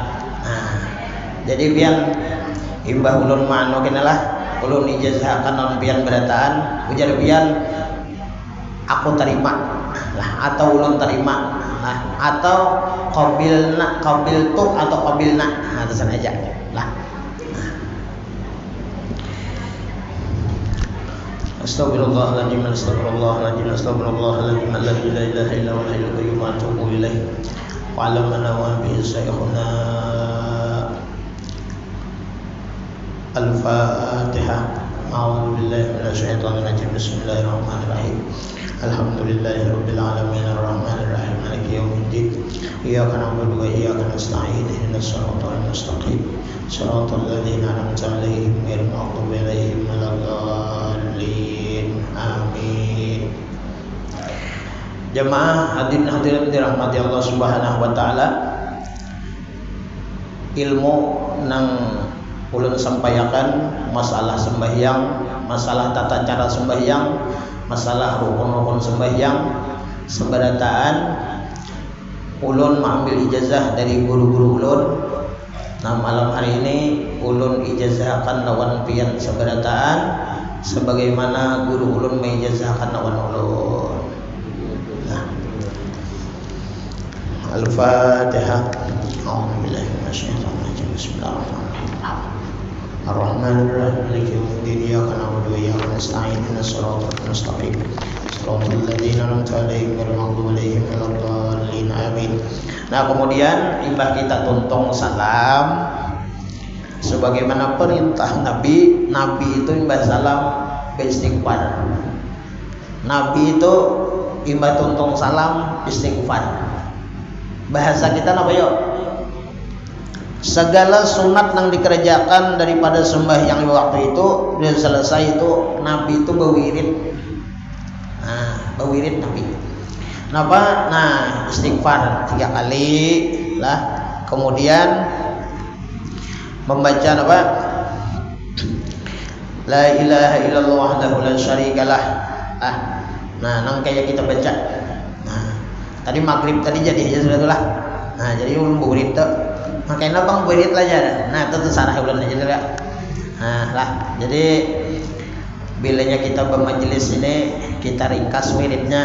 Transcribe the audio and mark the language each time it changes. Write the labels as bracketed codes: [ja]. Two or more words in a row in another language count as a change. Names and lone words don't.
[bjn] Nah, jadi biar imbah ulun mano kena lah, ulun ijazahkan non pian berataan, ujar pian aku terima lah, atau ulun terima lah, atau qabil tu atau qabilna, nah terus aja lah. [ar] أستغفر الله العظيم، أستغفر الله العظيم، أستغفر الله العظيم، الذي لا إله إلا هو الحي القيوم وأتوب إليه. وعلمنا وبه شيوخنا. Al-Fatihah. أعوذ بالله من الشيطان الرجيم. بسم الله الرحمن الرحيم. الحمد لله رب العالمين الرحمن الرحيم مالك يوم الدين. إياك نعبد وإياك نستعين اهدنا الصراط المستقيم. صراط الذين أنعمت عليهم غير المغضوب عليهم ولا الضالين. [bjn] Amin. Jamaah hadirin dirahmati [ar] الله سبحانه وتعالى. [bjn] Ilmu nang ulun sampaikan masalah sembahyang, masalah tata cara sembahyang, masalah rukun-rukun sembahyang, seberataan ulun mengambil ijazah dari guru-guru ulun. Nah malam hari ini ulun ijazahkan lawan pian seberataan sebagaimana guru ulun mengijazahkan lawan ulun. Nah, Al-Fatihah. [ar] أعوذ بالله من الشيطان الرجيم. بسم الله الرحمن الرحيم. الرحمن الرحيم. مالك يوم الدين. إياك نعبد وإياك نستعين. اهدنا الصراط المستقيم. صراط الذين أنعمت عليهم غير المغضوب عليهم ولا الضالين. Amin. [bjn] Nah, kemudian imbah kita tuntung salam sebagaimana perintah Nabi. Nabi itu imbah salam beristighfar. Nabi itu imbah tuntung salam istighfar. Bahasa kita apa yuk? Segala sunat yang dikerjakan daripada sembahyang waktu itu sudah selesai itu Nabi itu berwirid. Nah, berwirid Nabi. Kenapa? Nah, istighfar 3 kali lah. Kemudian membaca apa? [ar] لا إله إلا الله وحده لا شريك له. [bjn] Nah, nang kayak kita baca. Nah, tadi maghrib tadi jadi aja sudah lah. Nah, jadi ulun berwirid tuh. Makanya bang wirid lah aja. Nah itu sarah bulan aja lah. Nah lah. Jadi bilanya kita bermajelis ini kita ringkas wiridnya.